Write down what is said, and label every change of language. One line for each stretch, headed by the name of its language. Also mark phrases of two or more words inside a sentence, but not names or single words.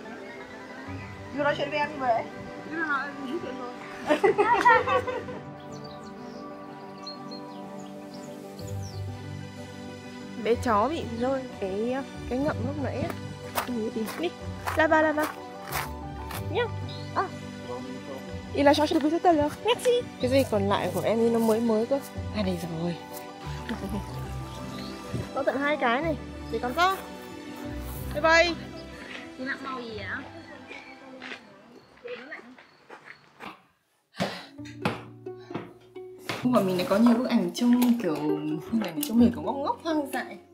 Vietnamese: Vừa nói chuyện với em như vậy. Vừa nói chuyện rồi. Bé chó bị rơi cái ngậm lúc nãy á. Đi, là ba nhá.
French: Il a changé depuis tout à l'heure. Merci.
Vietnamese: Cái gì còn lại của em nó mới cơ. À đây rồi. Có tận 2 cái này. Để còn có.
English: Bye bye.
Vietnamese: Chị mặc màu gì vậy? Không phải mình lại có nhiều bức ảnh trông kiểu hình ảnh trông mình kiểu ngốc ngốc hoang dại.